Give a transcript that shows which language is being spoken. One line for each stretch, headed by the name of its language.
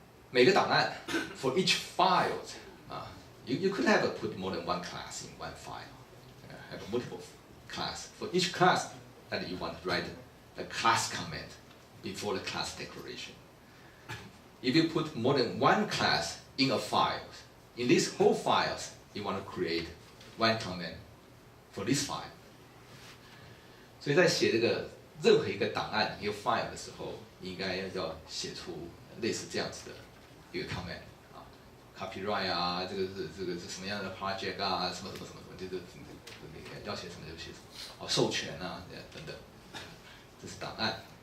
Chinese: 每个档案
English: for each file you could have put more than one class in one file, have multiple class for each class that you want to write a class comment before the class declaration. If you put more than one class in a file, in these whole files, you want to create one comment for this file.
Chinese: 所以在写这个任何一个档案一个 file 的时候，应该要写出类似这样子的一个 comment copyright 这个是什么样的 project 什么，就是要写什么就写什么，授权等等，这是档案。